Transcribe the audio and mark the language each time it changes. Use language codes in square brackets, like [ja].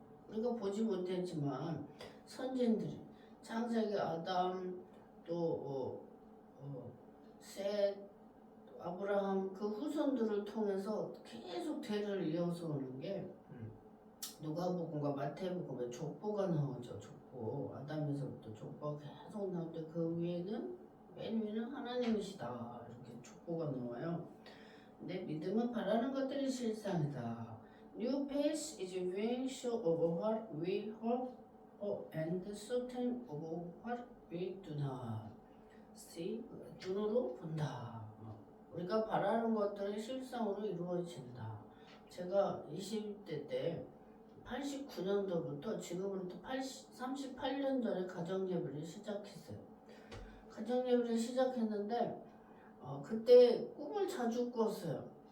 [ko] 우리가 보지 못했지만 선진들이 창세기 아담 또 셋 아브라함 그 후손들을 통해서 계속 대를 이어서 오는 게 누가복음과 마태복음에 족보가 나오죠. 족보 아담에서부터 족보가 계속 나오는데 그 위에는 맨 위는 하나님이시다 이렇게 족보가 나와요. 근데 믿음은 바라는 것들이 실상이다. [en] New faith is being sure of what we hope and certain of what we do not see. [ko] 눈으로 본다. 우리가 바라는 것들은 실상으로 이루어진다. 제가 20대 때 89년도부터 지금으로부터 38년 전에 가정예배를 시작했어요. 가정예배를 시작했는데 그때 꿈을 자주 꿨어요.